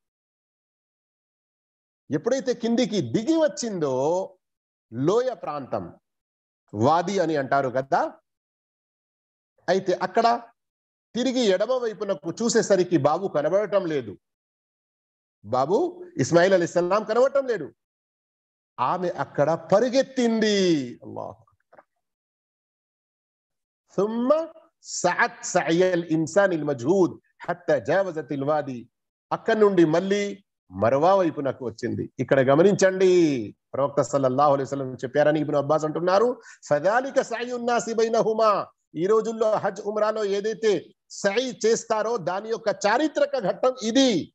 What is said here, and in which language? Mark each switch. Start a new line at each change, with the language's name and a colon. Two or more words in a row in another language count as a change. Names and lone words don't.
Telugu: ఎప్పుడైతే కిందికి దిగి వచ్చిందో లోయ ప్రాంతం, వాది అని అంటారు కదా, అయితే అక్కడ తిరిగి ఎడమ వైపునకు చూసేసరికి బాబు కనబడటం లేదు. బాబు ఇస్మాయిల్
Arabic: عليه السلام
Telugu: కనబడటం లేడు. ఆమె అక్కడ పరిగెత్తింది.
Arabic: الله أكبر. ثم سعت سعي الانسان المجهود حتى جاوزت الوادي.
Telugu: అక్కడ నుండి మళ్ళీ మరవా వైపునకు వచ్చింది. ఇక్కడ గమనించండి, ప్రవక్త
Arabic: صلى الله عليه وسلم
Telugu: చెప్పారని ఇబ్ను అబ్బాస్ అంటున్నారు,
Arabic: فذلك سعي الناس بينهما.
Telugu: ఈ రోజుల్లో హజ్ ఉమ్రాలో ఏదైతే సై చేస్తారో దాని యొక్క చారిత్రక ఘట్టం ఇది.